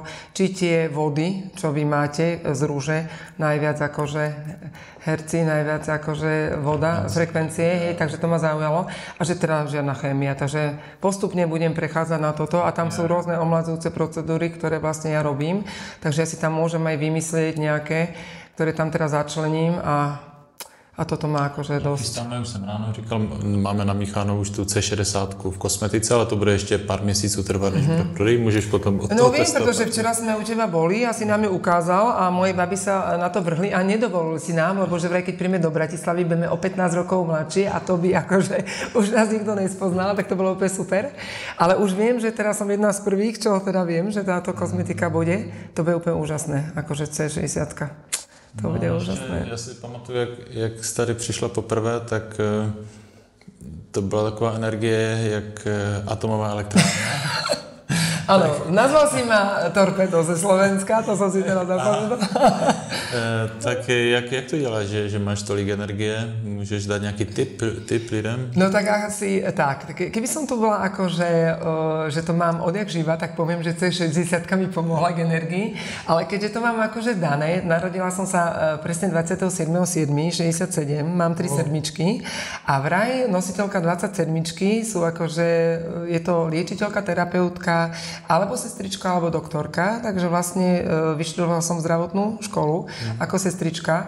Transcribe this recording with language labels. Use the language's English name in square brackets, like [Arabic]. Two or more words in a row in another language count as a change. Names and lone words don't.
[Slovak] Či tie vody, čo vy máte z rúže, najviac akože herci, najviac akože voda z frekvencie, hej, takže to ma zaujalo. A že teda žiadna chémia, takže postupne budem prechádzať na toto a tam sú rôzne omladzujúce procedúry, ktoré vlastne ja robím, takže ja si tam môžem aj vymyslieť nejaké, ktoré tam teraz začlením a A toto má akože dosť. [Czech] Chystáme, už jsem ráno říkal, máme namíchanou už tu C60 v kosmetice, ale to bude ještě pár měsíců trvat, než bude prodej, můžeš potom od toho No [Slovak] viem, [Czech] testovat. [Slovak] pretože včera sme u teba boli a si nám ju ukázal a moje baby sa na to vrhli a nedovolili si nám, lebo že vraj keď príjme do Bratislavy, budeme o 15 rokov mladší a to by akože už nás nikto nespoznal, tak to bolo úplne super. Ale už viem, že teraz som jedna z prvých, čo teda viem, že táto kozmetika bude, to bude úplne úžasné, akože C60. To bude úžasné. [Czech] Já si pamatuju, jak jsi tady přišla poprvé, tak to byla taková energie, jak atomová elektrárna. [Slovak] Áno, nazval si ma Torpedo ze Slovenska, to som si teraz zapamätal. [Czech] Tak jak to děláš, že máš tolik energie? Můžeš dát nějaký tip lidem? No tak asi tak. [Slovak] Keby som tu bola akože, že to mám odjak živa, tak poviem, že C60 mi pomohla k energii, ale keďže to mám akože dané, narodila som sa presne 27.7.67, mám 3 sedmičky a vraj nositeľka 27 sú akože, je to liečiteľka, terapeutka, alebo sestrička, alebo doktorka, takže vlastne vyštudovala som zdravotnú školu ako sestrička.